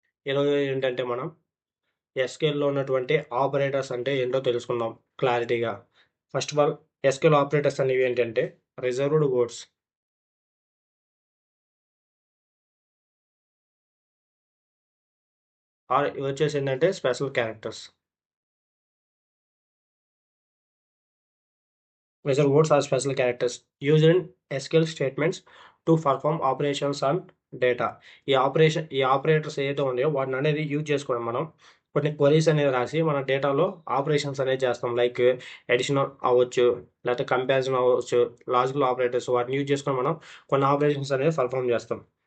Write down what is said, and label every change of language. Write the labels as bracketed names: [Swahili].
[Telugu] ఈరోజు ఏంటంటే మనం ఎస్క్యూఎల్లో ఉన్నటువంటి ఆపరేటర్స్ అంటే ఏంటో తెలుసుకుందాం క్లారిటీగా. First of all SQL operators అనేవి ఏంటంటే రిజర్వ్డ్ వర్డ్స్, ఇవి వచ్చేసి ఏంటంటే special characters. [English] Reserved words are special characters used in SQL statements to perform operations on data. [Telugu] ఈ ఆపరేటర్స్ ఏదైతే ఉన్నాయో వాటిని అనేది యూజ్ చేసుకొని మనం కొన్ని క్వరీస్ అనేది రాసి మన డేటాలో ఆపరేషన్స్ అనేది చేస్తాం. లైక్ ఎడిషన్ అవ్వచ్చు, లేకపోతే కంపారిజన్ అవ్వచ్చు, లాజికల్ ఆపరేటర్స్, వాటిని యూజ్ చేసుకొని మనం కొన్ని ఆపరేషన్స్ అనేది పర్ఫామ్ చేస్తాం.